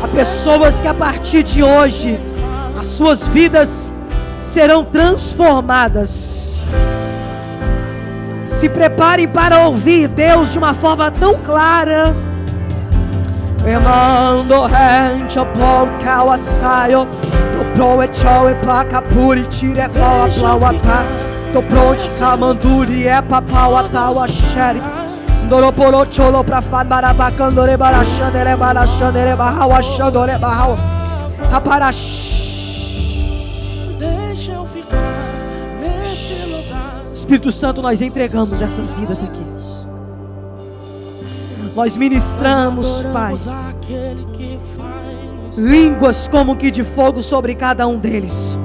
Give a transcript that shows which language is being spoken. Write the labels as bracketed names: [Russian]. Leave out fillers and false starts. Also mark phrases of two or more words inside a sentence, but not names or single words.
[Portuguese] Há pessoas que a partir de hoje as suas vidas serão transformadas. Se preparem para ouvir Deus de uma forma tão clara. Emando rente por cawasaio, do pro e chau e placa puri tire pau plaua pa, do pronti camanduri e papau atawa sheri, doro poro cholo pra famarabacandore barachandere barachandere barrawa chandore barrawa, aparash. Deixa eu ficar nesse lugar. Espírito Santo, nós entregamos essas vidas aqui. Nós ministramos, Pai, línguas como que de fogo sobre cada um deles.